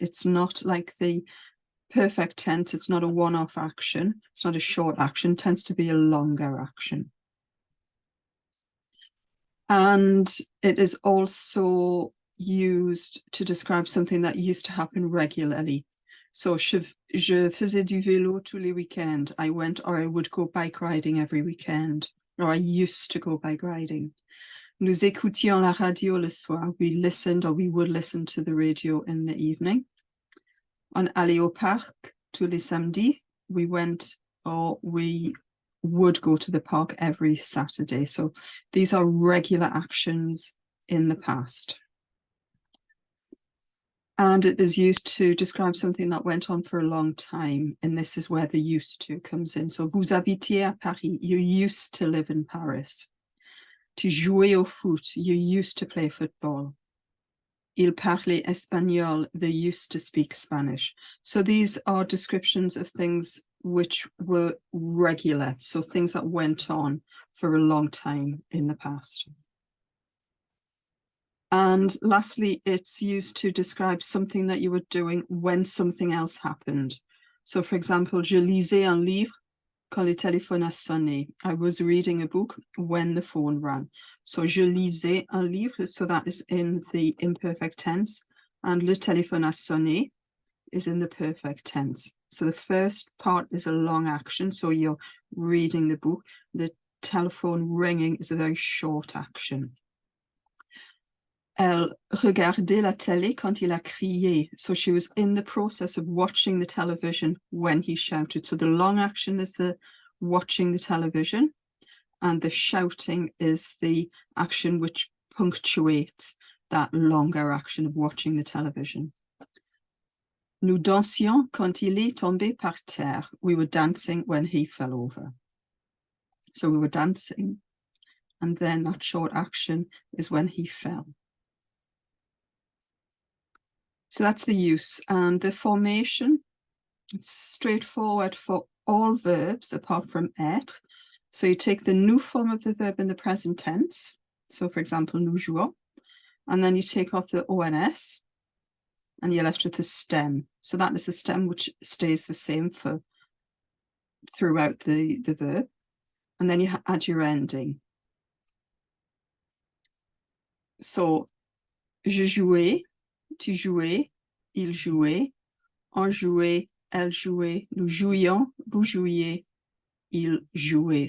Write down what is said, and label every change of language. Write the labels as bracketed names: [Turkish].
[English] It's not like the perfect tense, it's not a one-off action, it's not a short action, it tends to be a longer action. And it is also used to describe something that used to happen regularly. [French] So, je faisais du vélo tous les weekends. [English] I went or I would go bike riding every weekend, or I used to go bike riding. [French] Nous écoutions la radio le soir. [English] We listened or we would listen to the radio in the evening. [French] On allait au parc tous les samedis. [English] We went or we would go to the park every Saturday. So these are regular actions in the past. And it is used to describe something that went on for a long time. And this is where the used to comes in. [French] So vous habitiez à Paris. [English] You used to live in Paris. [French] Tu jouais au foot. [English] You used to play football. [French] Il parlait espagnol. [English] They used to speak Spanish. So these are descriptions of things which were regular. So things that went on for a long time in the past. And lastly, it's used to describe something that you were doing when something else happened. So for example, [French] je lisais un livre quand le téléphone a sonné. [English] I was reading a book when the phone rang. So [French] je lisais un livre, [English] so that is in the imperfect tense. And [French] le téléphone a sonné [English] is in the perfect tense. So the first part is a long action. So you're reading the book. The telephone ringing is a very short action. [French] Elle regardait la télé quand il a crié. [English] So she was in the process of watching the television when he shouted. So the long action is the watching the television, and the shouting is the action which punctuates that longer action of watching the television. [French] Nous dansions quand il est tombé par terre. [English] We were dancing when he fell over. So we were dancing, and then that short action is when he fell. So that's the use. And the formation, it's straightforward for all verbs apart from être. So you take the nous form of the verb in the present tense. So for example, [French] nous jouons. [English] And then you take off the ONS and you're left with the stem. So that is the stem which stays the same for throughout the verb. And then you add your ending. [French] So, je jouais, tu jouais, il jouait, on jouait, elle jouait, nous jouions, vous jouiez, il jouait.